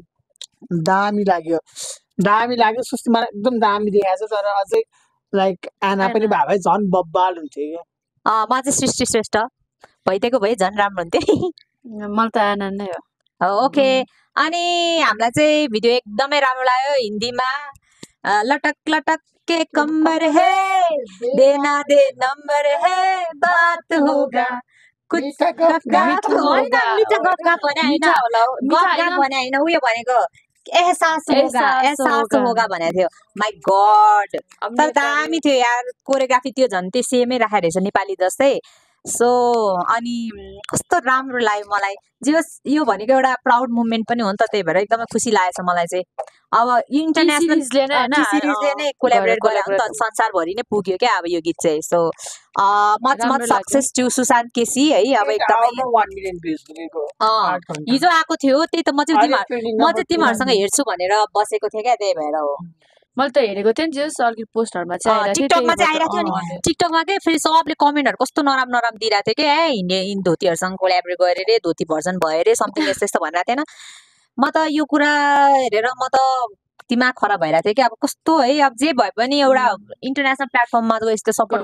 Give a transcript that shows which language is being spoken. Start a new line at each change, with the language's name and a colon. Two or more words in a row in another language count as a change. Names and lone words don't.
Nepali: दामी लाग्यो सुस्ती मलाई एकदम दामी देखाएको छ तर अझै लाइक आना पनि भए भए झन् बब्बाल हुन्थ्यो क्या म चाहिँ सृष्टि श्रेष्ठ भइदिएको भए झन् राम्रो हुन्थ्यो मलाई त आनन्द नै हो ओके अनि हामीलाई चाहिँ भिडियो एकदमै राम्रो लाग्यो हिन्दीमा
Hindi: लटक लटक के कम्बर है देना दे नंबर है बात होगा कुछ
Nepali: मिठा गफ गफ होइन मिठा गफ गफ भने होइन मिठा होला हो, मिठा गफ गफ होइन। भने होइन उयो भनेको
Hindi: एहसास होगा
Nepali: एहसास एहसास होगा। होगा भनेको थियो
English: My God
Nepali: अब तर नेपाली- दामी थियो यार कोरियोग्राफी त्यो झन् त्यो सेमै राखेको रहेछ नेपाली जस्तै सो अनि कस्तो राम्रो लाग्यो मलाई जे होस् यो भनेको एउटा
English: proud movement
Nepali: पनि हो नि त त्यही भएर एकदमै खुसी लागेको छ मलाई चाहिँ अब इन्टरनेसनल T-Series-ले नै होइन, सिरिजले नै कोलाबोरेट गरेर हो नि त collaborate संसारभरि नै पुग्यो क्या अब यो गीत चाहिँ
English: so much
Nepali: राम्रो मच लाग्यो।
English: success to
Nepali: सुशान्त केसी है अब एकदमै
English: 1 million views पुगेको
Nepali: अँ, 8 घण्टा। हिजो आएको थियो त्यही त म चाहिँ अहिले तिमीहरू trending म number चाहिँ तिमीहरूसँग 2 हेर्छु भनेर बसेको थिएँ क्या त्यही भएर हो मैले त हेरेको थिएँ नि जस अलिकति पोस्टहरूमा चाहिँ आइरहेको थियो, टिकटकमा चाहिँ त्यही आइरहेको थियो भएर, नि टिकटकमा के फेरि सबले कमेन्टहरू कस्तो नराम्रो नराम्रो दिइरहेको थियो क्या हिँड्ने धोतीहरूसँग कोलाबोरेट गरेर रे धोती भर्जन भयो रे समथिङ यस्तो यस्तो भनिरहेको थिएन म त यो कुरा हेरेर म त दिमाग खराब भइरहेको थियो कि अब कस्तो है अब जे भए पनि एउटा
English: international platformमा
Nepali: त यस्तो सपोर्ट